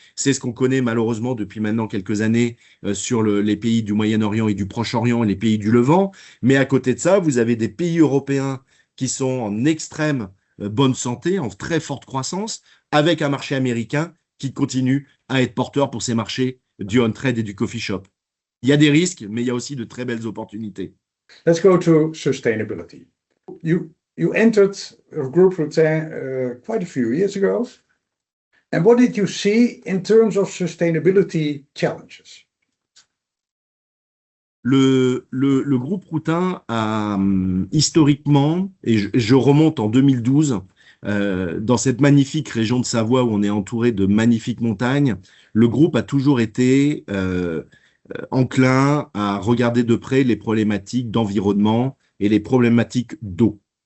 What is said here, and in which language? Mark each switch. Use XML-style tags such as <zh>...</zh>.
<fr>C'est ce qu'on connaît malheureusement depuis maintenant quelques années sur les pays du Moyen-Orient et du Proche-Orient et les pays du Levant. Mais à côté de ça, vous avez des pays européens qui sont en extrême bonne santé, en très forte croissance, avec un marché américain qui continue à être porteur pour ces marchés du on-trade et du coffee shop. Il y a des risques, mais il y a aussi de très belles opportunités.</fr> <en>Let's go to sustainability. You entered Groupe Routin quite a few years ago. And what did you see in terms of sustainability challenges?</en> <fr>Le groupe Routin a historiquement, et je remonte en 2012, dans cette magnifique région de Savoie où on est entouré de magnifiques montagnes, le groupe a toujours été enclin à regarder de près les problématiques d'environnement et les problématiques d'eau.</fr>